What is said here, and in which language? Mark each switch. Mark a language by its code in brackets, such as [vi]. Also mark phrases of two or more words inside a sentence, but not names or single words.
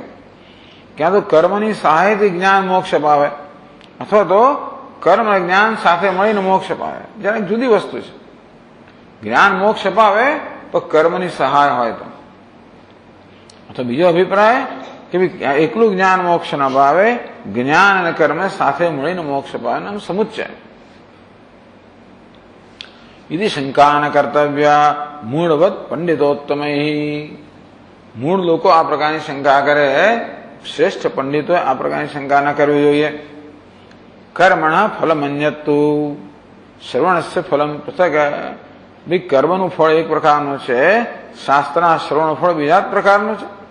[gu] ક્યાં તો કર્મની સહાયથી જ્ઞાન મોક્ષ પાવે, અથવા તો કર્મ જ્ઞાન સાથે મળીને મોક્ષ પાવે. જ્યારે જુદી વસ્તુ છે. જ્ઞાન મોક્ષ પાવે તો કર્મની સહાય હોય તો બીજો અભિપ્રાય કે ભાઈ એકલું જ્ઞાન મોક્ષ ન પાવે, જ્ઞાન અને કર્મ સાથે મળીને મોક્ષ પાવે, આમ સમુચ્ચય. [sa] यदि शंका न कर्तव्य मूढ़वत पंडितोत्तम ही, [gu] मूળ લોકો આ પ્રકારની શંકા કરે, શ્રેષ્ઠ પંડિતોએ આ પ્રકારની શંકા ન કરવી જોઈએ. [sa] कर्मण फलमन्यत्तु श्रवणस्य फलम पृथक. [gu] ભાઈ કર્મનું ફળ એક પ્રકારનું છે, શાસ્ત્રના શ્રવણ ફળ બીજા જ પ્રકારનું છે.